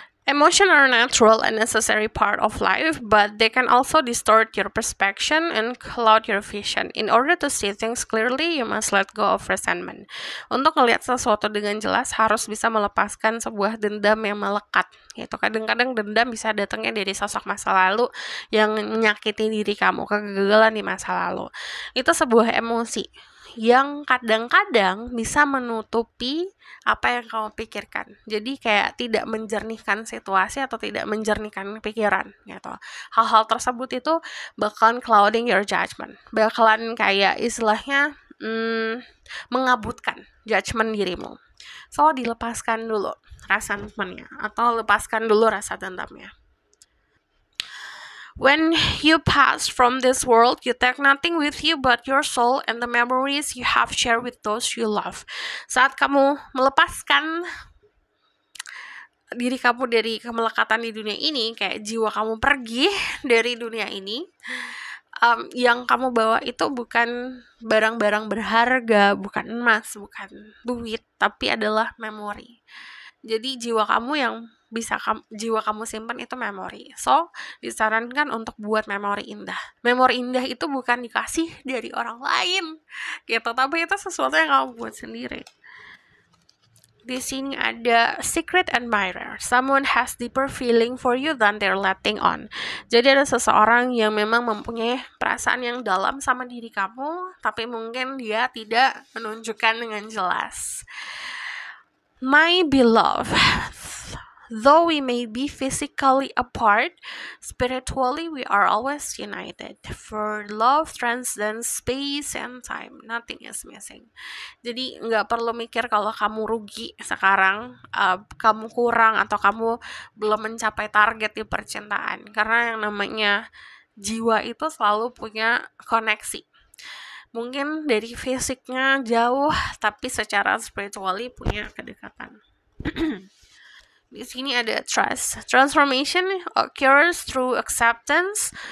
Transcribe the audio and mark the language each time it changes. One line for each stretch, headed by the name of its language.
English: Emotions are natural and necessary part of life, but they can also distort your perception and cloud your vision. In order to see things clearly, you must let go of resentment.
Indonesian: Untuk melihat sesuatu dengan jelas, harus bisa melepaskan sebuah dendam yang melekat. Gitu. Kadang-kadang dendam bisa datangnya dari sosok masa lalu yang menyakiti diri kamu, kegagalan di masa lalu. Itu sebuah emosi yang kadang-kadang bisa menutupi apa yang kamu pikirkan. Jadi kayak tidak menjernihkan situasi atau tidak menjernihkan pikiran gitu. Hal-hal tersebut itu bakalan
English: clouding your judgment.
Indonesian: Bakalan kayak istilahnya mengabutkan judgment dirimu. So, dilepaskan dulu resentmentnya atau lepaskan dulu rasa dendamnya.
English: When you pass from this world, you take nothing with you but your soul and the memories you have shared with those you love.
Indonesian: Saat kamu melepaskan diri kamu dari kemelekatan di dunia ini, kayak jiwa kamu pergi dari dunia ini, yang kamu bawa itu bukan barang-barang berharga, bukan emas, bukan duit, tapi adalah memori. Jadi jiwa kamu yang bisa jiwa kamu simpan itu memori. So, disarankan untuk buat memori indah. Memori indah itu bukan dikasih dari orang lain, gitu, tapi itu sesuatu yang kamu buat sendiri. Di sini ada secret admirer.
English: Someone has deeper feeling for you than they're letting on.
Indonesian: Jadi ada seseorang yang memang mempunyai perasaan yang dalam sama diri kamu, tapi mungkin dia tidak menunjukkan dengan jelas.
English: My beloved, though we may be physically apart, spiritually we are always united. For love transcends space and time. Nothing is missing.
Indonesian: Jadi nggak perlu mikir kalau kamu rugi sekarang, kamu kurang atau kamu belum mencapai target di percintaan. Karena yang namanya jiwa itu selalu punya koneksi. Mungkin dari fisiknya jauh, tapi secara spiritually punya kedekatan. Di sini ada trust.
English: Transformation occurs through acceptance.